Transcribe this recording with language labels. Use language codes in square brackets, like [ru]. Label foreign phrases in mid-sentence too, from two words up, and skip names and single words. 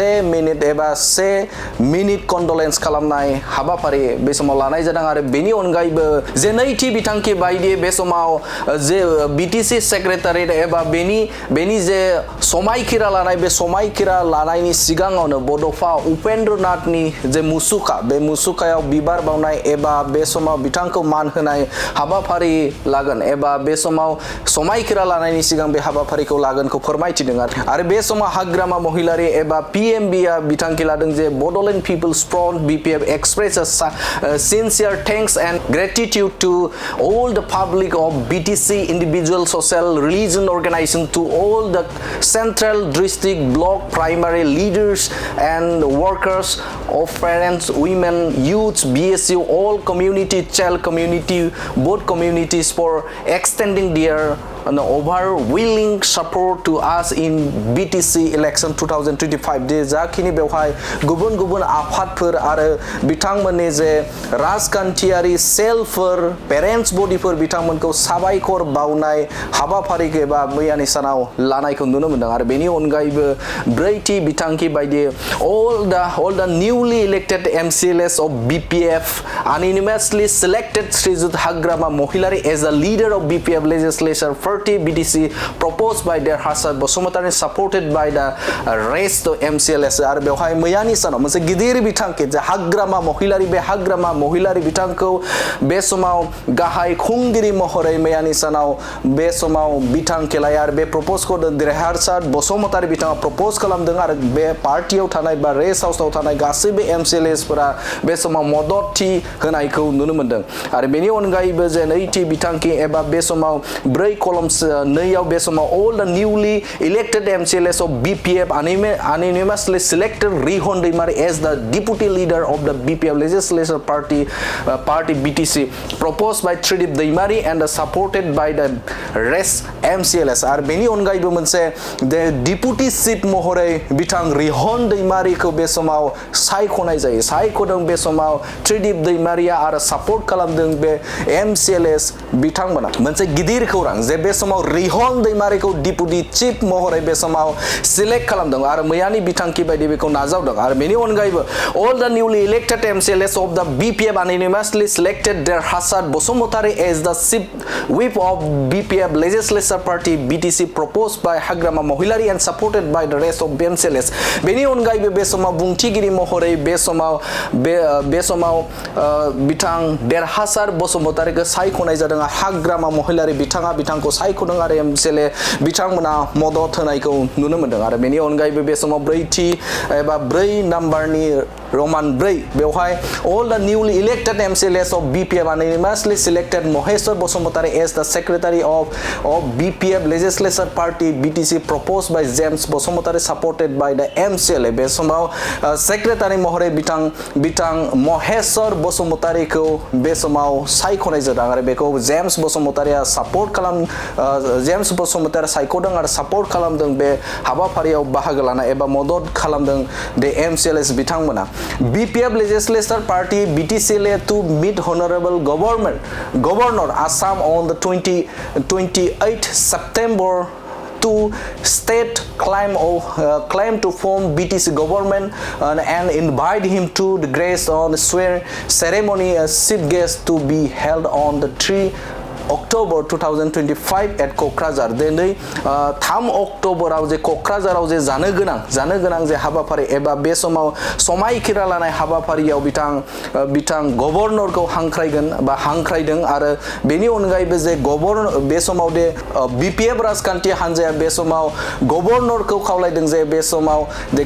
[brx] 1 मिनिट कन्डलेन्स खालामनाय हाबाफारि बे समाव लानाय जादों आरो बेनि अनगायैबो जे नैथि बिथांखि बायदियै बे समाव जे बीटीसी सेक्रेटारियेट एबा बेनि जे समायखिरा लानाय बे समायखिरा लानायनि सिगाङावनो बड'फा उपेन्द्रनाथनि जे मुसुखा बे मुसुखायाव बिबार बावनाय एबा बे समाव बिथांखौ मान होनाय हाबाफारि लागोन एबा बे समाव समायखिरा लानायनि सिगां बे हाबाफारिखौ लागोनखौ फोरमायथिदों आरो बे समाव हाग्रामा महिलारि एबा पीएमबीआ बिथांखि लादों जे बड'लेण्ड पिपल्स फ्रन्ट बीपीएफ [en] expresses sincere thanks and gratitude to all the public of BTC individual social religion organization to all the central district block primary leaders and workers of parents women youths BSU all community child community both communities for extending their overwhelming support to us in BTC election 2025 [brx] जे जाखिनि बेवहाय गुबुन आफादफोर आरो बिथांमोननि जे राजखान्थियारि सेलफोर पेरेन्ट्स बडिफोर बिथांमोनखौ साबायखर बावनाय हाबाफारि एबा मैयानि सानाव लानायखौ नुनो मोनदों आरो बेनि अनगायैबो ब्रैथि बिथांखि बायदि [en] all the newly elected MCLS of BPF unanimously selected Srijut Hagrama Mohilari as a leader of BPF legislature 30 BTC proposed by their Hasan Bosumotari supported by the rest of MCLS [brx] आरो बेवहाय मैयानि सानाव मोनसे गिदिर बिथांखि जे हाग्रामा महिलारि बे हाग्रामा महिलारि बिथांखौ बे समाव गाहाय खुंगिरि महरै मैयानि सानाव बे समाव बिथांखि लायो आरो बे प्रपोजखौ देरहासार बसुमतारी बिथाङा प्रपोज खालामदों आरो बे पार्टियाव थानाय बा रेस्ट हाउसआव थानाय गासैबो MCLSफोरा बे समाव मददथि होनायखौ नुनो मोनदों आरो बेनि अनगायैबो जे नैथि बिथांखि एबा बे समाव 4 कलम [en] 2 [brx] बे समाव [en] all the newly elected MCLS of BPF unanimously selected Rihon Deimari as the deputy leader of the BPF legislature party BTC proposed by Tridip Deimari and supported by the rest MCLS [brx] आरो बेनि अनगायैबो मोनसे [en] deputy chief [brx] महरै बिथां रिहन दैमारिखौ बे समाव सायख'नाय जायो सायख'दों बे समाव त्रिदिप दैमारिया आरो सापर्ट खालामदों बे MCLS बिथांमोना मोनसे गिदिर खौरां जे बे समाव रिहन दैमारिखौ डिपुटि चिफ महरै बे समाव सिलेक्ट खालामदों आरो मैयानि बिथांखि बायदि बेखौ नाजावदों आरो बेनि अनगायैबो [en] all the newly elected MCLS of the BPF unanimously selected their Hasan Bosumotari as the chief whip of BPF legislature party BTC proposed by Hagrama Mohilari and supported by the rest of MCLS [brx] बेनि अनगायैबो बे समाव बुंथिगिरि महरै बे समाव बिथां देरहासार बसुमतारीखौ सायख'नाय जादों हाग्रामा महिलारि बिथांखौ सायख'दों आरो MCLA बिथांमोना मदद होनायखौ नुनो मोनदों आरो बेनि अनगायैबो बे समाव [en] 4 नाम्बारनि Roman 4 बेवहाय all the newly elected MCLS of BPF unanimously selected Moheshwar Bosumotari as the secretary of BPF legislature party BTC proposed by James Bosumotari supported by the MCLA [brx] बे समाव सेक्रेटारि महरै बिथां महेश्वर बसुमतारीखौ बे समाव सायख'नाय जादों आरो बेखौ जेम्स बसुमतारीया जेम्स बसुमतारीया सायख'दों आरो सापर्ट खालामदों बे हाबाफारियाव बाहागो लानाय एबा मदद खालामदों बे MCLS बिथांमोना [en] BPF legislature party BTC to meet honorable governor Assam on the 28th September to state claim to form BTC government and invite him to the grace on swearing ceremony as chief guest to be held on the 3 October 2025 [brx] at क'क्राझार दिनै 3 अक्ट'बराव जे क'क्राझाराव जे जानो गोनां जे हाबाफारि एबा बे समाव समायखिरा लानाय हाबाफारियाव बिथां गभर्नरखौ हांख्रायदों आरो बेनि अनगायैबो जे बे समाव दे बिपिएफ राजखान्थि हान्जाया बे समाव गभर्नरखौ खावलायदों जे बे समाव दे